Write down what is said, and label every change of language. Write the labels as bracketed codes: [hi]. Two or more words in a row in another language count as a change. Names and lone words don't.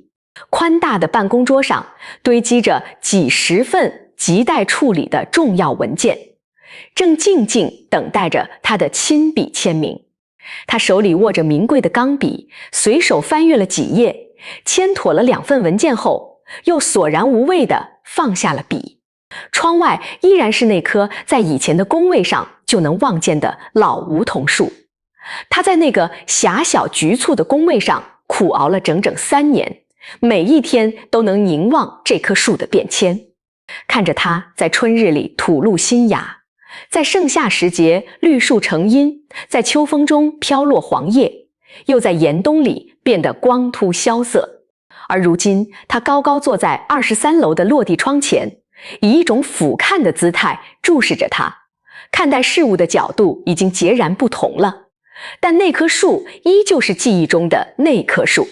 [zh] 寬大的辦公桌上堆積着幾十份亟待處理的重要文件，正靜靜等待着他的親筆簽名。他手裡握着名貴的鋼筆，隨手翻閱了幾頁，簽妥了2份文件後，又索然無味地放下了筆。窗外依然是那棵在以前的工位上就能望見的老梧桐樹。他在那個狹小局促的工位上苦熬了整整3年，每一天都能凝望這棵樹的變遷，看着它在春日裡吐露新芽，在盛夏時節綠樹成蔭，在秋風中飄落黃葉，又在嚴冬裡變得光禿蕭瑟。而如今，他高高坐在23樓的落地窗前，以一種俯瞰的姿態注視着它。看待事物的角度已經截然不同了。但那棵樹依舊是記憶中的那棵樹。